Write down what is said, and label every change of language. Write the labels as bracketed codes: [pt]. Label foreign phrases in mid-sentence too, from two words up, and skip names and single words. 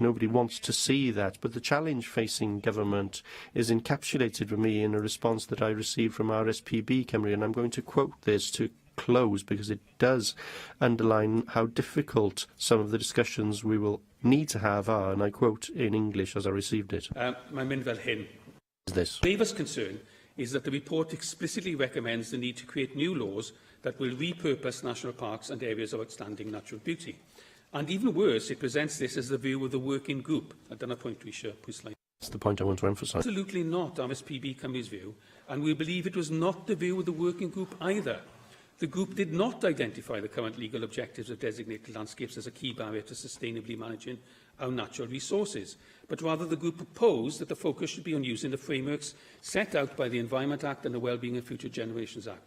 [en] Nobody wants to see that, but the challenge facing government is encapsulated for me in a response that I received from RSPB Cymru, and I'm going to quote this to close because it does underline how difficult some of the discussions we will need to have are, and I quote in English as I received it. [cy] Mae'n mynd fel hyn. [en] This. Labour's concern is that the report explicitly recommends the need to create new laws that will repurpose national parks and areas of outstanding natural beauty. And even worse, it presents this as the view of the working group. [cy] A dyna pwynt dwi eisiau pwysleisio. [en] That's the point I want to emphasise. Absolutely not RSPB Cymru's view, and we believe it was not the view of the working group either. The group did not identify the current legal objectives of designated landscapes as a key barrier to sustainably managing our natural resources, but rather the group proposed that the focus should be on using the frameworks set out by the Environment Act and the Wellbeing and Future Generations Act.